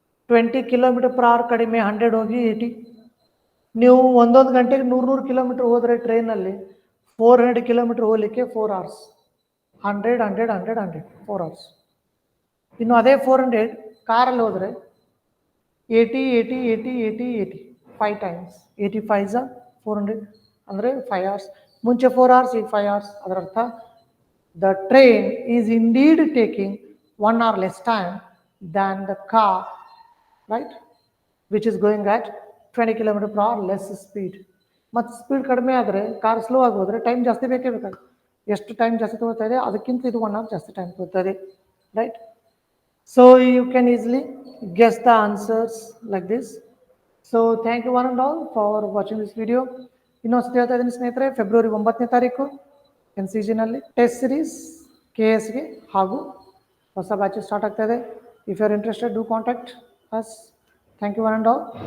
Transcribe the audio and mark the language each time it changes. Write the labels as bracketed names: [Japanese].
[Kannada] 20 kilometre per hour ಕಡಿಮೆ, 100 ಹೋಗಿ 80. ನೀವು ಒಂದೊಂದು ಗಂಟೆಗೆ 100 ಕಿಲೋಮೀಟರ್ ಹೋದರೆ ಟ್ರೈನಲ್ಲಿ 400 ಕಿಲೋಮೀಟರ್ ಹೋಗಲಿಕ್ಕೆ 4 hours. 100, 100, 100, 100, 4 hours. ಇನ್ನು ಅದೇ 400 ಕಾರಲ್ಲಿ ಹೋದರೆ 80, 80, 80, 80, 80, 5 times. 85 400 ಅಂದರೆ 5 hours. ಮುಂಚೆ 4 hours, ಈಗ 5 hours. ಅದರ ಅರ್ಥ [English] the train is indeed taking 1 hour less time than the car, right, which is going at 20 km per hour less speed. [Kannada] ಮತ್ತು ಸ್ಪೀಡ್ ಕಡಿಮೆ ಆದರೆ, ಕಾರ್ ಸ್ಲೋ ಆಗಿ ಹೋದರೆ ಟೈಮ್ ಜಾಸ್ತಿ ಬೇಕೇ ಬೇಕಾಗುತ್ತೆ. ಎಷ್ಟು ಟೈಮ್ ಜಾಸ್ತಿ ತಗೋತಾ ಇದೆ ಅದಕ್ಕಿಂತ ಇದು 1 hour ಜಾಸ್ತಿ time ತಗೋತದೆ, right? [English] So you can easily guess the answers like this. So thank you one and all for watching this video. [Kannada] ಇನ್ನೊಂದು ಹೇಳ್ತಾ ಇದ್ದೀನಿ ಸ್ನೇಹಿತರೆ, ಫೆಬ್ರವರಿ 9ನೇ ತಾರೀಕು NCGನಲ್ಲಿ ಟೆಸ್ಟ್ ಸಿರೀಸ್ KSಗೆ ಹಾಗೂ ಹೊಸ ಬ್ಯಾಚಸ್ ಸ್ಟಾರ್ಟ್ ಆಗ್ತಾ ಇದೆ. [English] If you are interested, do contact us. Thank you one and all.